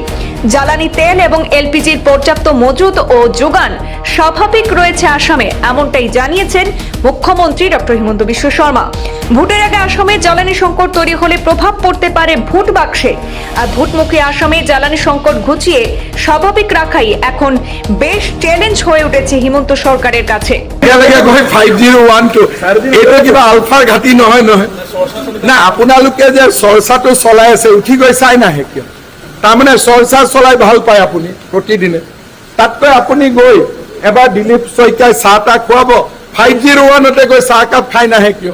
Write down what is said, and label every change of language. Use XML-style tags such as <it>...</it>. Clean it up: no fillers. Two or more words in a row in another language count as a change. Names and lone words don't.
<bn>জ্বালানি তেল এবং এলপিজির পর্যাপ্ত মজুত ও যোগান স্বাভাবিক রয়েছে আসামে, এমনটাই জানিয়েছেন মুখ্যমন্ত্রী ডক্টর হিমন্ত বিশ্ব শর্মা। ভোটের আগে আসামে জ্বালানি সংকট তৈরি হলে প্রভাব পড়তে পারে ভোট বাক্সে। আর ভোটমুখী আসামে জ্বালানি সংকট ঘুচিয়ে স্বাভাবিক রাখাই এখন বেশ চ্যালেঞ্জ হয়ে উঠেছে হিমন্ত সরকারের কাছে।</bn> <as>কিবা আলফাৰ ঘাটি নহয় না, আপোনালোকে যে চৰ্চাটো চলাই আছে উঠি গৈ চাই নাহে কিয়? তাৰমানে চৰ্চা চলাই ভাল পায় আপুনি প্ৰতিদিনে। তাতকৈ আপুনি গৈ এবাৰ দিলীপ শইকীয়াই চাহ তাহ খুৱাব, 501তে গৈ চাহ কাপ খাই নাহে কিয়?</as>